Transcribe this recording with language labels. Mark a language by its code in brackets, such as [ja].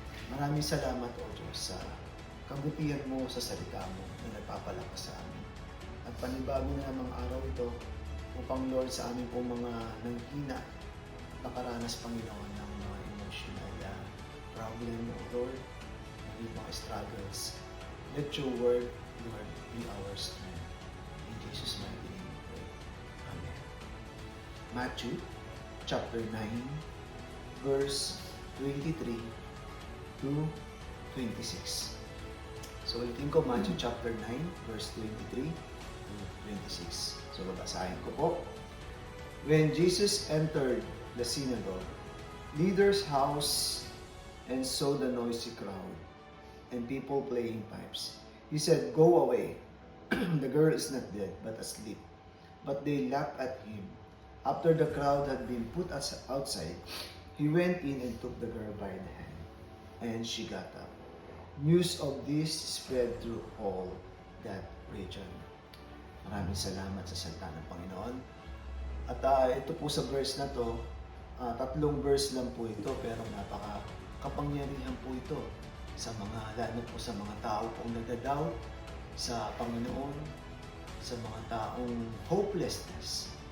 [tl] Maraming salamat, O Diyos, sa kabutihan mo sa salita mo na nagpapalakas sa amin. At panibago na namang araw ito upang Lord sa amin po mga nanghina nakaranas Panginoon ng mga emotional problem o Lord, ng mga struggles. [en] Let your word, Lord, be our strength. In Jesus' mighty name we pray. Amen. Matthew chapter 9 verse 23 to 26. [tl] So ulitin ko, Matthew chapter 9 verse 23 26. So babasahin ko po. [en] When Jesus entered the synagogue, leader's house, and saw the noisy crowd and people playing pipes, he said, "Go away. The girl is not dead, but asleep." But they laughed at him. After the crowd had been put outside, he went in and took the girl by the hand, and she got up. News of this spread through all that region. [tl] Maraming salamat sa salita ng Panginoon. At ito po sa verse na to, tatlong verse lang po ito, pero napaka-kapangyarihan po ito sa mga, lalo po sa mga tao pong nagdadoubt sa Panginoon, sa mga taong hopelessness.